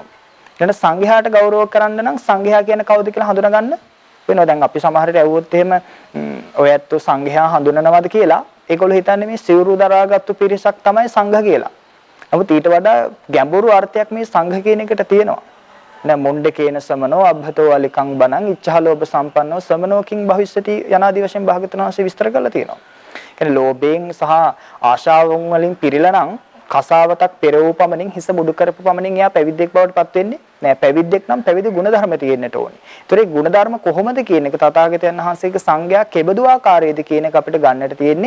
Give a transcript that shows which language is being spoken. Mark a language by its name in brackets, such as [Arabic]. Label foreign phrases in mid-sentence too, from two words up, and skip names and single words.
[Sinhala] ඊළඟට සංඝයාට ගෞරව කරන්න නම් සංඝයා කියන්නේ කවුද කියලා හඳුනා ගන්න වෙනවා. දැන් අපි සමහරට ඇහුවොත් එහෙම ඔය ඇත්තෝ සංඝයා හඳුනනවද කියලා ඒගොල්ලෝ හිතන්නේ මේ සිවුරු දරාගත්තු පිරිසක් තමයි සංඝ කියලා. නමුත් ඊට වඩා ගැඹුරු අර්ථයක් මේ සංඝ කියන එකට තියෙනවා. [Pali] නෑ මොණ්ඩේ කේන සමනෝ අබ්බතෝ අලිකං බණං ඉච්ඡාලෝභ සම්පන්නෝ සමනෝ කිං භවිෂ්‍යති [Sinhala] යනාදී වශයෙන් භාගතුන් වහන්සේ විස්තර කරලා තියෙනවා. කියන්නේ ලෝභයෙන් සහ ආශාවන් වලින් පිරීලා නම් කසාවතක් පෙරවූ පමණින් හිස මුඩු කරපු පමණින් එයා පැවිද්දෙක් බවට පත් වෙන්නේ නෑ. පැවිද්දෙක් නම් පැවිදි ගුණධර්ම තියෙන්නට ඕනේ. ඒතර ඒ ගුණධර්ම කොහොමද කියන එක තථාගතයන් වහන්සේගේ සංඝයා කෙබඳු ආකාරයේද කියන එක අපිට ගන්නට තියෙන්නේ.